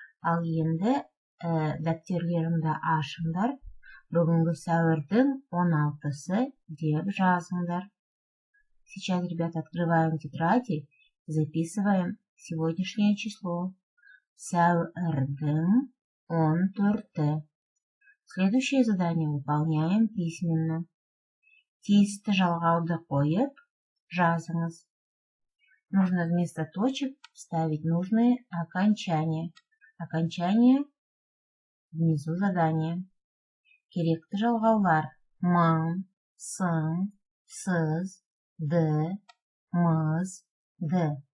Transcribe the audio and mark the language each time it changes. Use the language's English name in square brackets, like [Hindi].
[Kazakh] Ал енді дәптерлеріңді ашыңдар. Бүгінгі сәуірдің 16-сы деп жазыңдар. [Russian] Сейчас, ребята, открываем тетради и записываем сегодняшнее число. [Kazakh] Сәуірдің 14-ті. [Russian] Следующее задание выполняем письменно. [Kazakh] Тиісті жалғауды қойып, жазыңыз. [Russian] Нужно вместо точек вставить нужные окончания. Окончание внизу задания. [Kazakh] Керекті жалғаулар: мың, сын, сыз, ды, мыз, ды.